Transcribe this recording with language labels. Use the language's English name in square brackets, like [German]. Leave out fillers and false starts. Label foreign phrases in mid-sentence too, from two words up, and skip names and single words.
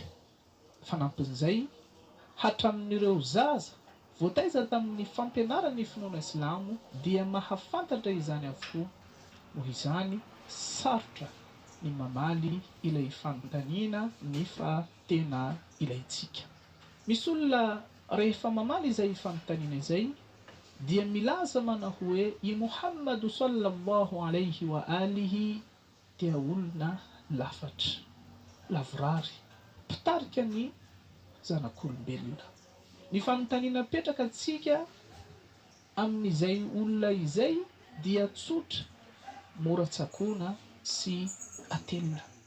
[Malagasy] Fanampin'izay hatramin'ireo zaza voataiza tamin'ny fampianarana finoana Islamo dia mahafantatra izany avokoa. Noho izany sarotra ny mamaly ilay fanontaniana nefa tena ilayntsika. Misy olona rehefa mamaly izay fanontaniana izay dia milaza mana hoe i Muhammadu [Arabic] صلى الله عليه وآله [Malagasy] dia olona lafatra, lavorary, mpitarika ny zanak'olombelona. Ny fanontaniana petraka antsika amin'izay olona izay dia tsotra, mora tsakoana sy atelina.